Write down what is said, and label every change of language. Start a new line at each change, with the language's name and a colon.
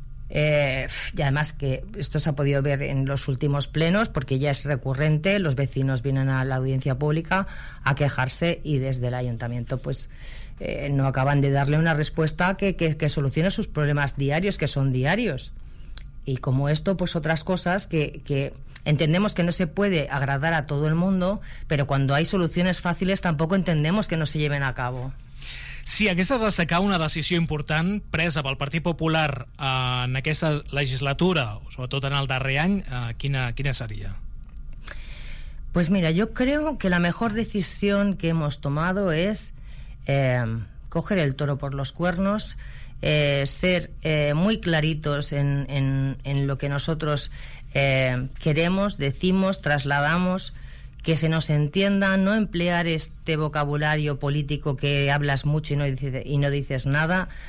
Spanish: Y además que esto se ha podido ver en los últimos plenos, porque ya es recurrente, los vecinos vienen a la audiencia pública a quejarse y desde el ayuntamiento pues no acaban de darle una respuesta que solucione sus problemas diarios, que son diarios. Y como esto, pues otras cosas que entendemos que no se puede agradar a todo el mundo, pero cuando hay soluciones fáciles tampoco entendemos que no se lleven a cabo.
Catalan: Si hagués de destacar una decisió important presa pel Partit Popular en aquesta legislatura, o sobretot en el darrer any, quina seria?
Spanish: Pues mira, yo creo que la mejor decisión que hemos tomado es coger el toro por los cuernos, ser muy claritos en lo que nosotros queremos, decimos, trasladamos, que se nos entienda, no emplear este vocabulario político que hablas mucho y no dices nada.